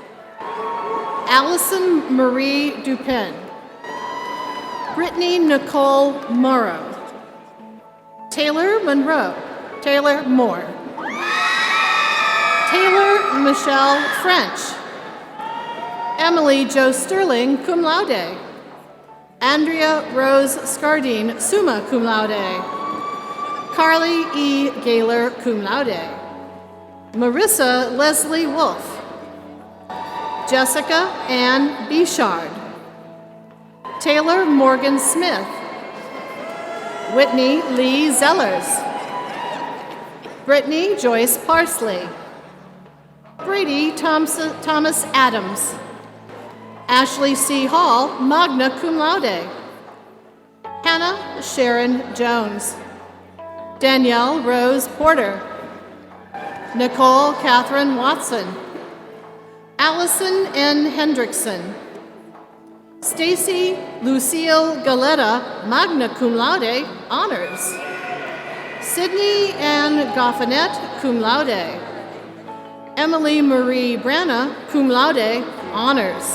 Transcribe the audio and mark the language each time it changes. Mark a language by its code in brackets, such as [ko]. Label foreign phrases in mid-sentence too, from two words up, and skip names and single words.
[en] Allison Marie Dupin. Brittany Nicole Morrow. Taylor Monroe. Taylor Moore. Taylor Michelle French. Emily Jo Sterling, [la] cum laude. [en] Andrea Rose Scardine, [la] summa cum laude. [en] Carly E. Gaylor, [la] cum laude. [en] Marissa Leslie Wolf. Jessica Ann Bichard. Taylor Morgan Smith. Whitney Lee Zellers. Brittany Joyce Parsley. Brady Thomas Adams. Ashley C. Hall, [la] magna cum laude. [en] Hannah Sharon Jones. Danielle Rose Porter. Nicole Catherine Watson. Allison N. Hendrickson. Stacy Lucille Galetta, [la] magna cum laude, [en] honors. Sydney Ann Goffinet, [la] cum laude. [en] Emily Marie Branna, [la] cum laude, [en] honors.